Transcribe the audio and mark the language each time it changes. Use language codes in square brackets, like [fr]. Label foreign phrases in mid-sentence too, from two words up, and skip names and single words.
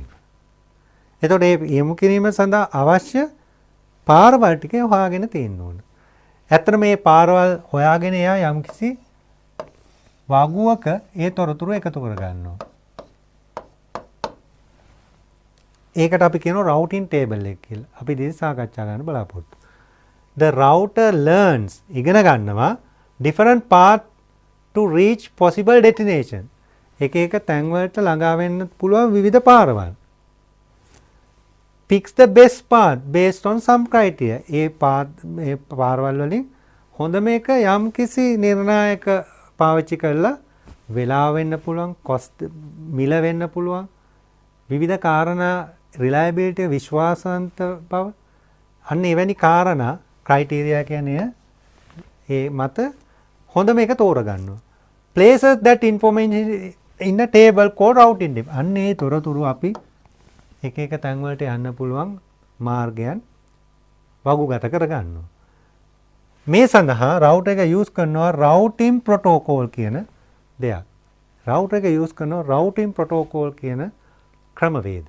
[si] එතකොට මේ යොමු කිරීම සඳහා අවශ්‍ය පාරවල් ටික හොයාගෙන තියෙන්න ඕන. ඇත්තට මේ පාරවල් හොයාගෙන එයා යම්කිසි වගුවක ඒ තොරතුරු එකතු කර ගන්නවා. ඒකට අපි කියනවා [en] routing table [si] එක කියලා. අපි ඉතින් සාකච්ඡා කරන්න බලාපොරොත්තු. [en] The router learns [si] ඉගෙන ගන්නවා [en] different path to reach possible destination. [si] එක තැන් වලට ළඟා වෙන්න පුළුවන් විවිධ පාරවල්. [en] Picks the best path based on some criteria. [si] ඒ පාරවල් වලින් හොඳම එක යම් කිසි නිර්ණායක පාවිච්චි කරලා වෙලාව වෙන්න පුළුවන්, cost මිල වෙන්න පුළුවන්, විවිධ කාරණා reliability විශ්වාසවන්ත බව අන්න එවැනි කාරණා criteria කියන්නේ ඒ මත හොඳම එක තෝරගන්නවා. [en] Places that information in a table called routing table. [si] අන්න ඒ තොරතුරු අපි එක තැන් වලට යන්න පුළුවන් මාර්ගයන් වගුගත කරගන්නවා. මේ සඳහා router එක use කරනවා [en] routing protocol [si] කියන දෙයක්. router එක use කරනවා [en] routing protocol [si] කියන ක්‍රමවේදය.